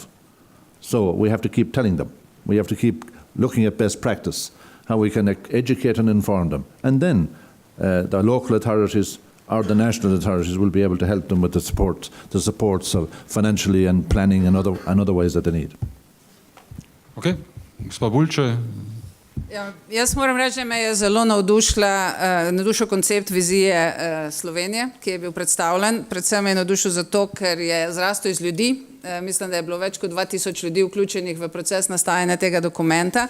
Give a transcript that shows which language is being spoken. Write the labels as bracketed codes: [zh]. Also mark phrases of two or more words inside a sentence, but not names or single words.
[en] So we have to keep telling them. We have to keep looking at best practice, how we can educate and inform them. And then the local authorities or the national authorities will be able to help them with the supports of financially and planning and other ways that they need. [sl] Okay, gospod Bulče. Ja, jaz moram reči, da me je zelo navdušil koncept vizije Slovenije, ki je bil predstavljen. Predvsem me je navdušil zato, ker je zrastel iz ljudi. Mislim, da je bilo več kot 2000 ljudi vključenih v proces nastajanja tega dokumenta.